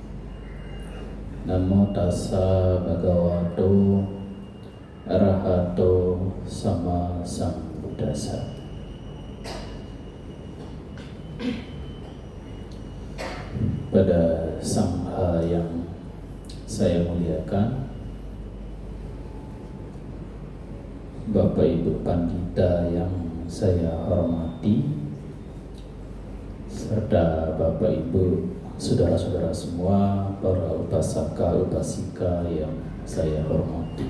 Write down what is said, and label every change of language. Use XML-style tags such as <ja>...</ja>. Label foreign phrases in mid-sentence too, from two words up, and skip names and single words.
<pi>Namo tassa bhagavato arahato sama sambuddhassa.</pi> <id>Pada sangha yang saya muliakan, Bapak Ibu Pandita yang saya hormati, serta Bapak Ibu saudara-saudara semua, para</id> <pi>upasaka upasika</pi> <id>yang saya hormati.</id>